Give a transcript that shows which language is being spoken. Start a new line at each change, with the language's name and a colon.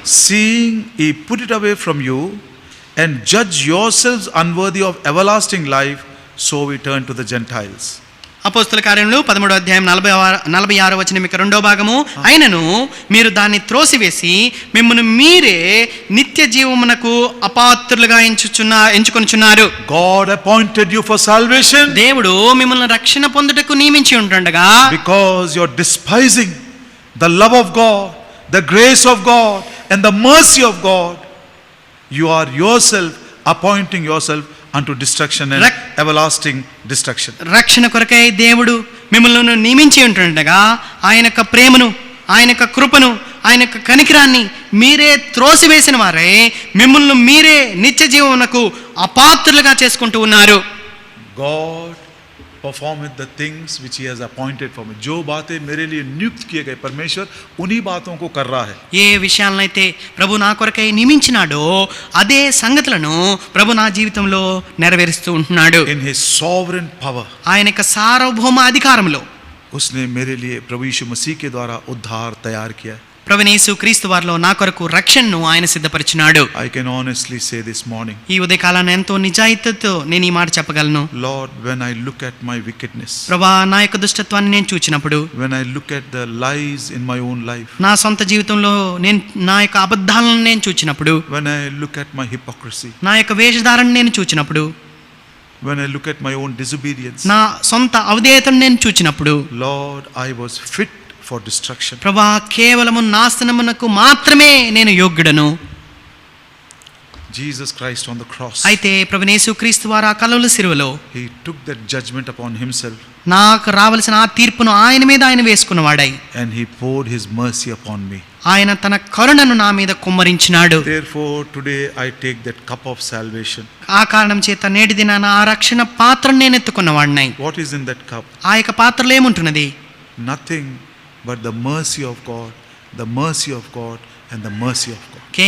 English: Seeing ye put it away from you and judge yourselves unworthy of everlasting life, so we turn to the Gentiles.
Telugu: అపోస్తలుల కార్యములు 13వ అధ్యాయం 46వ వచనం యొక్క రెండవ భాగము, అయినను మీరు దాన్ని త్రోసివేసి మిమ్మును మీరే నిత్య జీవమునకు అపాత్రులుగా ఎంచుకొనుచున్నారు.
English: God appointed you for salvation
Telugu: దేవుడు మిమ్మల్ని రక్షణ పొందుటకు నియమించి ఉంటుండగా,
English: because you're despising the love of God, the grace of God and the mercy of God. You are yourself appointing yourself unto destruction and everlasting destruction.
Telugu: రక్షణ కొరకై దేవుడు మిమ్మల్ని నియమించి ఉంటుండగా, ఆయన యొక్క ప్రేమను, ఆయన యొక్క కృపను, ఆయన యొక్క కనికరాన్ని మీరే త్రోసివేసిన వారే మిమ్మల్ని మీరే నిత్య జీవమునకు అపాత్రులుగా చేసుకుంటూ ఉన్నారు.
English: God performeth the things which he has appointed for me.
Hindi: जो बातें मेरे लिए नियुक्त किए गए परमेश्वर उन्हीं बातों को कर रहा है.
Telugu: ఏ విషయాలనైతే ప్రభు నా కొరకై నియమించినాడో అదే సంగతులను ప్రభు నా జీవితంలో నెరవేరుస్తూ ఉంటున్నాడు.
English: In his sovereign power,
Telugu: ఆయన యొక్క సార్వభౌమ అధికారంలో
Hindi: उसने मेरे लिए प्रभु यीशु मसीह के द्वारा उद्धार तैयार किया.
Telugu: ప్రభువైన యేసుక్రీస్తు వారిలో నా కొరకు రక్షణను ఆయన సిద్ధపరిచినాడు.
English: I can honestly say this morning,
Telugu: ఈ ఉదయకాలాన్ని ఎంతో నిజాయితీతో నేను ఈ మాట చెప్పగలను.
English: Lord, when I look at my wickedness,
Telugu: ప్రభా, నా యొక్క దుష్టత్వాన్ని నేను చూచినప్పుడు,
English: when I look at the lies in my own life,
Telugu: నా సొంత జీవితంలో నేను నా యొక్క అబద్ధాలను నేను చూచినప్పుడు,
English: when I look at my hypocrisy,
Telugu: నా యొక్క వేషధారణ నేను చూచినప్పుడు,
English: when I look at my own disobedience,
Telugu: నా సొంత అవిధేయతను నేను చూచినప్పుడు,
English: Lord, I was fit for destruction.
Telugu: ప్రభా, కేవలము నాశనమునకు మాత్రమే నేను యోగ్యుడను.
English: Jesus Christ on the cross,
Telugu: అయితే ప్రభువైన యేసుక్రీస్తు వారు ఆ కలువల శిలువలో
English: he took that judgment upon himself
Telugu: నాకు రావలసిన ఆ తీర్పును ఆయన మీద ఆయన వేసుకున్నవాడై,
English: and he poured his mercy upon me.
Telugu: ఆయన తన కరుణను నా మీద కుమ్మరించినాడు.
English: Therefore today I take that cup of salvation.
Telugu: ఆ కారణం చేత నేటి దినాన ఆ రక్షణ పాత్రను నేను ఎత్తుకున్నవాడినై.
English: What is in that cup?
Telugu: ఆ యొక్క పాత్రలో ఏముంటున్నది?
English: Nothing but the mercy of God, the mercy of God and the mercy of God.